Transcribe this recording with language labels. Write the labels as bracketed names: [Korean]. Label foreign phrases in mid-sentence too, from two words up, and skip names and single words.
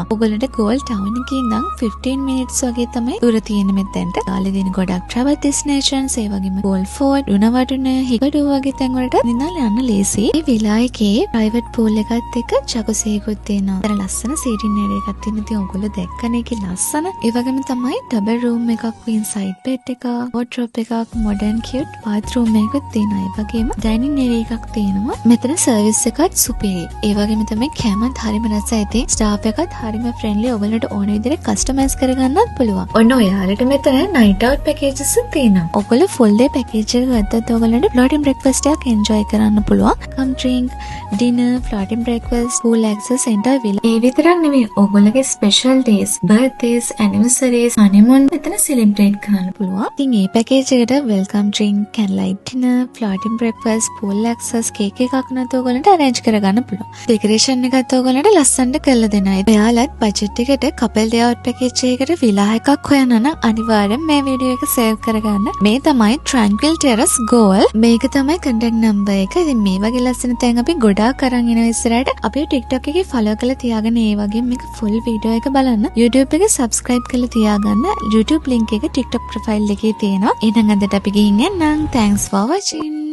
[Sinhala] ඔයගොල්ලන්ට Gold Town එකේ ඉඳන් 15 minutes වගේ තමයි දුර තියෙන්නේ මෙතෙන්ට. ගාලේ දින ගොඩක් [English] travel destinations [Sinhala] ඒ වගේම Gold Fort, උණවටුන, හිකඩුව වගේ තැන් වලට නිදාලා යන්න ලේසි. මේ විලා එකේ [English] private pool [Sinhala] එකත් එක්ක jacuzzi එකකුත් තියෙනවා. අර ලස්සන [English] sitting area [Sinhala] එකක් තියෙන. ඉතින් ඔයගොල්ලෝ දැක්කනේ ඒකේ ලස්සන. ඒ වගේම තමයි [English] double room [Sinhala] එකක්, [English] queen side bed [Sinhala] එකක්, wardrobe එකක්, [English] modern cute bathroom [Sinhala] එකක් තියෙනවා. ඒ වගේම [English] dining area [Sinhala] එකක් තියෙනවා. මෙතන service එකත් සුපිරි. ඒ වගේම තමයි කැමත් හරිම රසයි. ඉතින් staff එකත් හරිම friendly. ඔයගොල්ලන්ට ඕන විදිහට customize කරගන්නත් පුළුවන්. ඔන්න ඔයාලට මෙතන [English] night out packages [Sinhala] තියෙනවා. ඔයගොල්ලෝ [English] full day package [Sinhala] එක ගත්තත් ඔයගොල්ලන්ට [English] floating breakfast [Sinhala] එකක් enjoy කරන්න පුළුවන්. [English] come drink dinner floating breakfast pool access entire villa. [Sinhala] ඒ විතරක් නෙමෙයි ඔයගොල්ලෝගේ [English] special days birthdays anniversaries honeymoon [Sinhala] මෙතන celebrate කරන්න පුළුවන්. ඉතින් මේ package එකට [English] welcome drink candlelight dinner floating breakfast pool access cake [Sinhala] එකක් නැත්නම් ඔයගොල්ලන්ට arrange කරගන්න පුළුවන්. decoration එකත් ඔයගොල්ලන්ට ලස්සනට කරලා දෙනවා. ඔයාලත් budget එකට [English] couple day out package [Sinhala] එකකට villa එකක් හොයන්න නම් අනිවාර්යෙන් මේ වීඩියෝ එක save කරගන්න. මේ තමයි Tranquil Terrace Gold. මේක තමයි [English] contact number [Sinhala] එක. ඉතින් මේ වගේ ලස්සන තැන් අපි ගොඩාක් අරන් එනවා ඉස්සරහට. අපේ TikTok එකේ follow කරලා තියාගෙන ඒ වගේ මේක [English] full video [Sinhala] එක බලන්න. YouTube එක subscribe කරලා තියාගන්න. YouTube link එක TikTok profile එකේ තියෙනවා. එහෙනම් අදට අපි ගිහින් යන්නම්. [English] Thanks for watching.